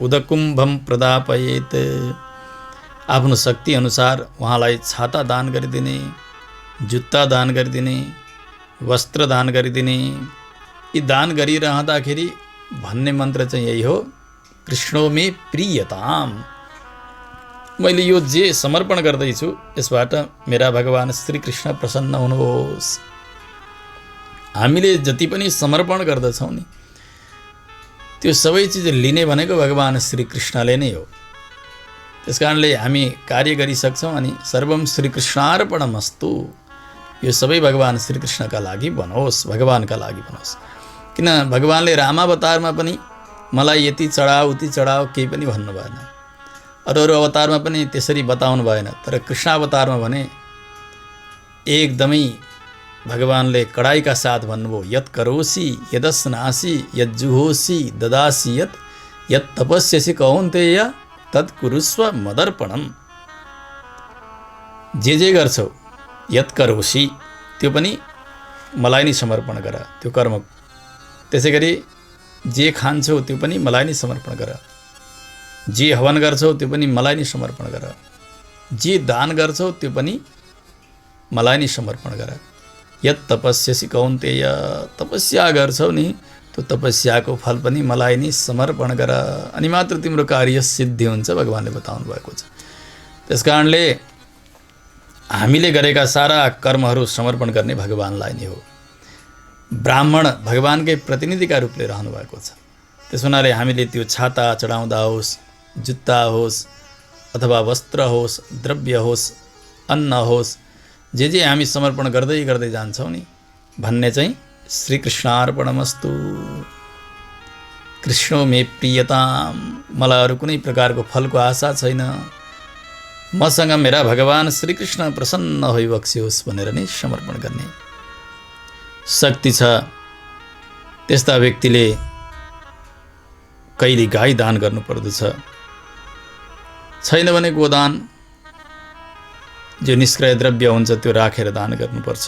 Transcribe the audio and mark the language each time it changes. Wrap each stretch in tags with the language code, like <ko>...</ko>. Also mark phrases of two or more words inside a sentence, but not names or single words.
<sa>उदकुम्भम प्रदापयेत।</sa> <ne>आफ्नो शक्ति अनुसार उहाँलाई छाता दान गरिदिने, जुत्ता दान गरिदिने, वस्त्र दान गरिदिने। यी दान गरिरहँदाखेरि भन्ने मन्त्र चाहिँ यही हो,</ne> <sa>कृष्णो मे प्रियताम।</sa> <ne>मैले यो जे समर्पण गर्दैछु यसबाट मेरा भगवान श्री कृष्ण प्रसन्न हुनुहोस्। हामीले जति पनि समर्पण गर्दछौँ नि त्यो सबै चिज लिने भनेको भगवान श्री कृष्णले नै हो। त्यसकारणले हामी कार्य गरिसक्छौँ अनि</ne> <sa>सर्वम श्री कृष्णार्पणमस्तु,</sa> <ne>यो सबै भगवान श्री कृष्णका लागि बनोस्, भगवानका लागि बनोस्। किन भगवानले रामावतारमा पनि मलाई यति चढाऊ उति चढाऊ केही पनि भन्नु भएन, अरू अवतारमा पनि त्यसरी बताउनु भएन। तर कृष्णावतारमा भने एकदमै भगवानले कडाइका साथ भन्नुभयो,</ne> <sa>यत् करोसि यदस्नासि यज्जुहोसि ददासि यत् तपस्यसि कौन्तेय तत् कुरुस्व मदर्पणम।</sa> <ne>जे गर्छौ</ne> <sa>यत् करोसि</sa> <ne>त्यो पनि मलाई नै समर्पण गर, त्यो कर्म। त्यसै गरी जे खान्छौ त्यो पनि मलाई नै समर्पण गर, जे हवन गर्छौ त्यो पनि मलाई नै समर्पण गर, जे दान गर्छौ त्यो पनि मलाई नै समर्पण गर।</ne> <sa>यत् तपस्यसि कौन्तेय,</sa> <ne>तपस्या गर्छौ नि त्यो तपस्याको फल पनि मलाई नै समर्पण गर, अनि मात्र तिम्रो कार्य सिद्धि हुन्छ, भगवानले बताउनु भएको छ। त्यसकारणले हामीले गरेका सारा कर्महरू समर्पण गर्ने भगवानलाई नै हो। ब्राह्मण भगवानकै प्रतिनिधिका रूपले रहनु भएको छ। त्यस हुनाले हामीले त्यो छाता चढाउँदा होस्, जुत्ता होस् अथवा वस्त्र होस्, द्रव्य होस्, अन्न होस्, जे हामी समर्पण गर्दै गर्दै जान्छौँ नि भन्ने चाहिँ श्रीकृष्णार्पणमस्तु।</ne> <sa>कृष्णो मे प्रियताम,</sa> <ne>मलाई अरू कुनै प्रकारको फलको आशा छैन, मसँग मेरा भगवान श्रीकृष्ण प्रसन्न होइबक्सियोस् भनेर नै समर्पण गर्ने शक्ति छ। त्यस्ता व्यक्तिले कहिले गाई दान गर्नुपर्दछ, छैन भने गोदान, जो निष्क्रिय द्रव्य हुन्छ त्यो राखेर दान गर्नुपर्छ।</ne>